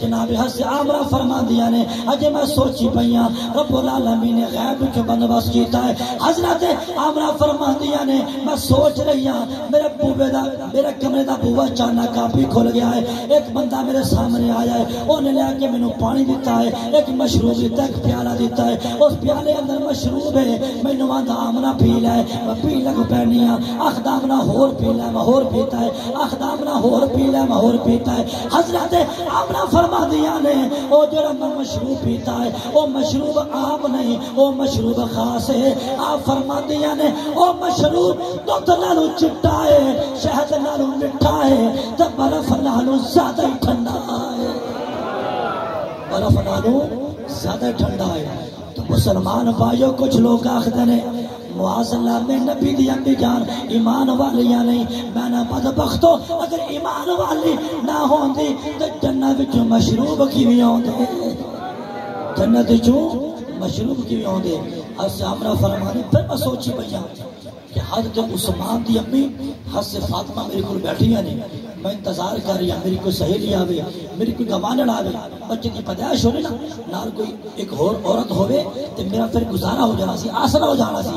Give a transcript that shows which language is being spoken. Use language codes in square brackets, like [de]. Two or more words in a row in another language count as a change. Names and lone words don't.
[pa] جناب حضرت آمنہ فرماندیاں نے اجے میں سوچی پئیاں رب العالمین نے غیب وچ بندوبست کیتا ہے۔ حضرت آمنہ فرماندیاں نے میں سوچ رہی ہاں میرے بوے دا میرے کمرے دا بوا اچانک کافی کھل گیا ہے، ایک بندہ میرے سامنے آیا ہے، انہیں لے کے مینوں پانی دیتا ہے، ایک مشروب دیتا ہے، ایک پیالہ دیتا ہے، اس پیالے اندر مشروب ہے، مینوں آندا آمنہ پی لے، میں پی لگ پینی ہاں، آخدا آمنہ ہور پی لے، میں ہور پیتا ہے، آخدا آمنہ ہور پی لے، میں ہور پیتا ہے۔ حضرت آمنہ فرماندیاں نے او جڑا میں مشروب پیتا ہے او مشروب عام نہیں، او مشروب خاص ہے۔ آپ فرماندیاں نے او مشروب دودھ نالوں چٹا ہے، شہد نالوں مٹھا ہے، تے برف نالوں زیادہ ہی ٹھنڈا ہے، برف نالوں زیادہ ٹھنڈا ہے۔ تو مسلمان بھائیوں کچھ لوگ آخدے نے معاذ اللہ میں نبی دی امی جان ایمان والیاں نہیں، میں نہ بدبختو اگر ایمان والی نہ ہوندی تو جنت وچوں مشروب کیویں ہوندے، جنت وچوں مشروب کیویں ہوندے۔ حضرت آمنہ فرمانے پھر میں سوچی پئیاں کہ حضرت عثمان دی امی حضرت فاطمہ میرے کو بیٹھی ہیں، [ur] میں انتظار کر رہی ہوں [pa] میری کوئی سہیلی آوے، میری کوئی گوانڈن آوے، بچے کی پیدائش ہو رہی نا نال کوئی ایک اور عورت ہوئے تو میرا پھر گزارا ہو جانا سی، آسرا ہو جانا سی۔